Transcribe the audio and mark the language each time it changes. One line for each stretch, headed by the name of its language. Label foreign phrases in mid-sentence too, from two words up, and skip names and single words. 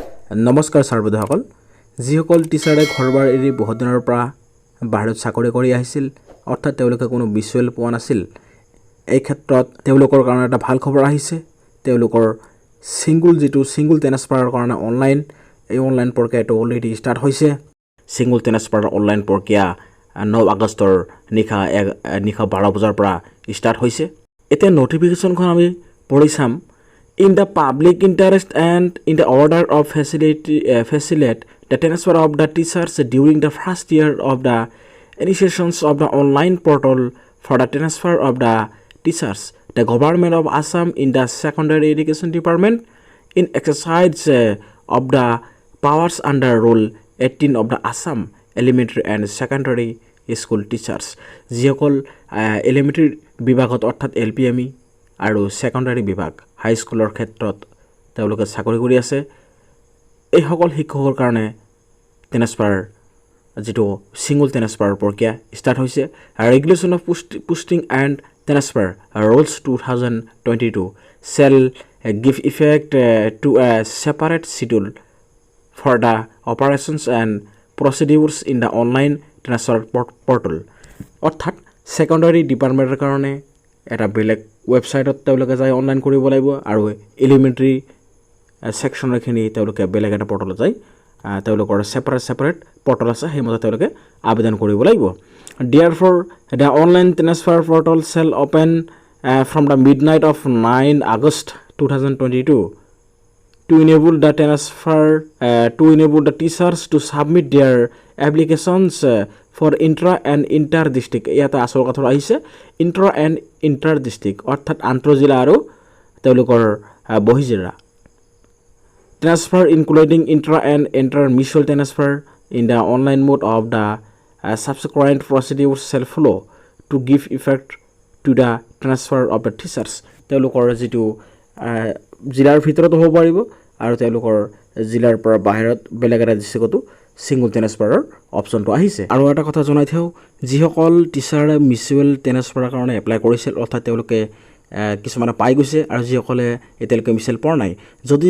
Assamese: নমস্কাৰ ছাৰবুদাসকল যিসকল টিচাৰে ঘৰবাৰ এৰি বহুত দিনৰ পৰা বাহিৰত চাকৰি কৰি আহিছিল অৰ্থাৎ তেওঁলোকে কোনো বিচুৱেল পোৱা নাছিল এই ক্ষেত্ৰত তেওঁলোকৰ কাৰণে এটা ভাল খবৰ আহিছে তেওঁলোকৰ
English: single transfer
Assamese: কাৰণে অনলাইন প্ৰক্ৰিয়াটো অলৰেডি ষ্টাৰ্ট হৈছে
English: single transfer online
Assamese: প্ৰক্ৰিয়া 9 আগষ্টৰ নিশা 12 বজাৰ পৰা ষ্টাৰ্ট হৈছে এতিয়া নোটিফিকেশনখন আমি পঢ়ি চাম
English: In the public interest and in the order of facilitate the transfer of the teachers during the first year of the initiations of the online portal for the transfer of the teachers, the government of Assam in the secondary education department in exercise of the powers under Rule 18 of the Assam elementary and secondary school teachers.
Assamese: যিসকল elementary বিভাগত অৰ্থাৎ LPME আৰু secondary বিভাগ হাই স্কুলৰ ক্ষেত্ৰত তেওঁলোকে চাকৰি কৰি আছে এই সকল শিক্ষকৰ কাৰণে ট্ৰান্সফাৰ যেটো
English: single transfer
Assamese: প্ৰক্ৰিয়া ষ্টাৰ্ট হৈছে
English: Regulation of Posting and Transfer Rules 2022 shall give effect to a separate schedule for the operations and procedures in the online transfer portal
Assamese: অৰ্থাৎ
English: secondary department
Assamese: কাৰণে এটা বেলেগ ৱেবসাইটত তেওঁলোকে যাই অনলাইন কৰিব লাগিব আৰু
English: elementary section
Assamese: তেওঁলোকে বেলেগ এটা পৰ্টেলত যাই তেওঁলোকৰ
English: separate portal
Assamese: আছে হেমতে তেওঁলোকে আবেদন কৰিব লাগিব
English: therefore the online transfer portal shall open from the midnight of 9 August 2022 to enable the transfer to enable the teachers to submit their applications for intra and inter district
Assamese: ইয়াতে আসল কথা আহিছে
English: intra and inter district
Assamese: অৰ্থাৎ আন্তঃজিলা আৰু তেওঁলোকৰ বহিজিলা
English: transfer including intra and inter mutual transfer in the online mode of the subsequent procedures shall follow to give effect to the transfer of the teachers
Assamese: তেওঁলোকৰ যেটো জিলাৰ ভিতৰত হ'ব পাৰিব আৰু তেওঁলোকৰ জিলাৰ পৰা বাহিৰত বেলেগ এটা ডিস্ট্ৰিক্টতো
English: single transfer option
Assamese: আহিছে আৰু এটা কথা জনাই থাও যিসকল টিচাৰে
English: mutual transfer
Assamese: কাৰণে এপ্লাই কৰিছিল অৰ্থাৎ তেওঁলোকে কিছুমানে পাই গৈছে আৰু যিসকলে এতিয়ালৈকে মিউচুৱেল পোৱা নাই যদি